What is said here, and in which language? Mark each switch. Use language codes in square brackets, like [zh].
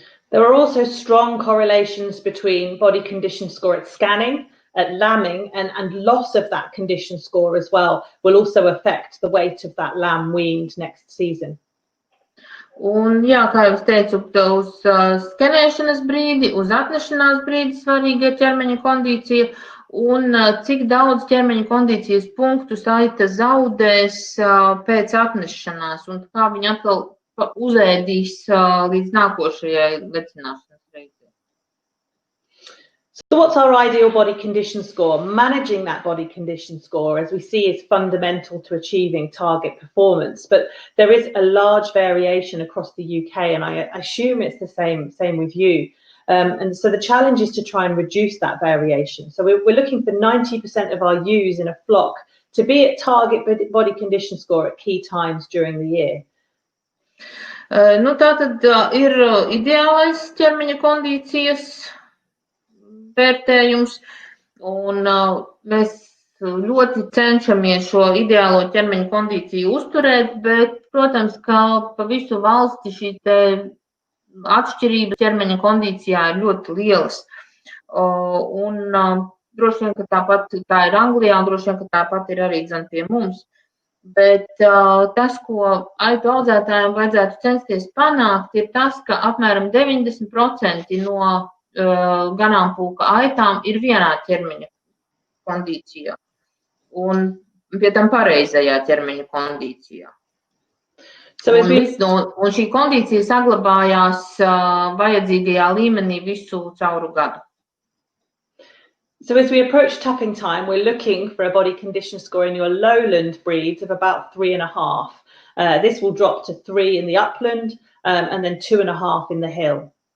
[en] There are also strong correlations between body condition score at scanning, at lambing, and loss of that condition score as well will also affect the weight of that lamb weaned next season. [lv] Un, jā, kā jau teicu, uz skenēšanas brīdi, uz atnešanās brīdi svarīga ir ķermeņa kondīcija un cik daudz ķermeņa kondīcijas punktus aita zaudēs pēc atnešanās un kā viņa atkal uzēdīs līdz nākošajai lecināšanas reizei. [en] So what's our ideal body condition score? Managing that body condition score, as we see, is fundamental to achieving target performance. But there is a large variation across the UK, and I assume it's the same with you. And so the challenge is to try and reduce that variation. So we're looking for 90% of our ewes in a flock to be at target body condition score at key times during the year. [lv] Nu, tātad ir ideālais ķermeņa kondīcijas vērtējums, un mēs ļoti cenšamies šo ideālo ķermeņa kondīciju uzturēt, bet, protams, ka pa visu valsti šī te atšķirības ķermeņa kondīcijā ir ļoti lielas. Un droši vien, ka tāpat tā ir Anglijā, un droši vien, ka tāpat ir arī dzen pie mums. Bet tas, ko aitu audzētājiem vajadzētu censties panākt, ir tas, ka apmēram 90% no ganāmpulka aitām ir vienā ķermeņa kondīcijā un pie tam pareizajā ķermeņa kondīcijā. Un šī kondīcija saglabājās vajadzīgajā līmenī visu cauru gadu. [en] So as we approach tapping time, we're looking for a body condition score in your lowland breeds of about 3.5. This will drop to 3 in the upland and then 2.5 in the hill.